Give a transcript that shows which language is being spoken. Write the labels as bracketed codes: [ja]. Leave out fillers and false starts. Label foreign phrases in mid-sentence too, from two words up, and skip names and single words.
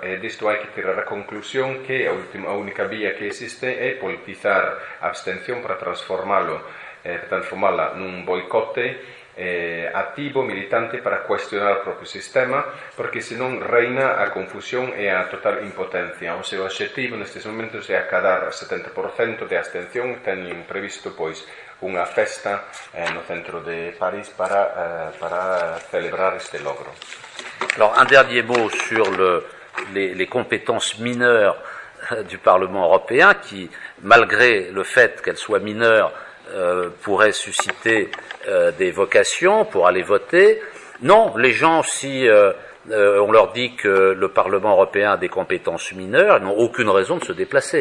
[gl] Disto hai que tirar a conclusión que a única vía que existe é politizar a abstención para transformala nun boicote activo, militante, para cuestionar o propio sistema, porque senón reina a confusión e a total impotencia. O seu obxectivo nestes momentos é acadar 70% de abstención. Teñen previsto, pois, unha festa no centro de París para celebrar este logro. [fr] Alors, un dernier mot sur les compétences mineures du Parlement européen, qui, malgré le fait qu'elles soient mineures, pourraient susciter des vocations pour aller voter. Non, les gens, si on leur dit que le Parlement européen a des compétences mineures, ils n'ont aucune raison de se déplacer.